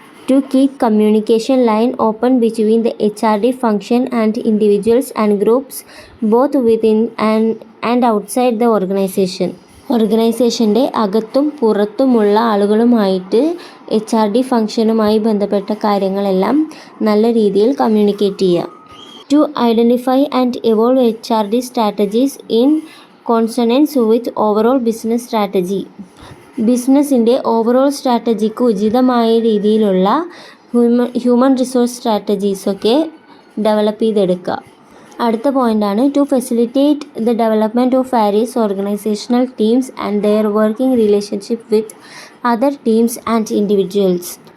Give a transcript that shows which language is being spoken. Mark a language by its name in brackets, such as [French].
[English] To keep communication line open between the HRD function and individuals and groups both within and outside the organization. [Malayalam] ഓർഗനൈസേഷൻ്റെ അകത്തും പുറത്തുമുള്ള ആളുകളുമായിട്ട് HRD ഫംഗ്ഷനുമായി ബന്ധപ്പെട്ട കാര്യങ്ങളെല്ലാം നല്ല രീതിയിൽ കമ്മ്യൂണിക്കേറ്റ് ചെയ്യുക. [English] To identify and evolve HRD strategies in consonance with overall business strategy. [Malayalam] ബിസിനസ്സിൻ്റെ overall strategic ഉചിതമായ രീതിയിലുള്ള ഹ്യൂമൻ റിസോഴ്സ് സ്ട്രാറ്റജീസൊക്കെ ഡെവലപ്പ് ചെയ്തെടുക്കുക. അടുത്ത പോയിൻ്റാണ് [English] To facilitate the development of various organizational teams and their working relationship with other teams and individuals.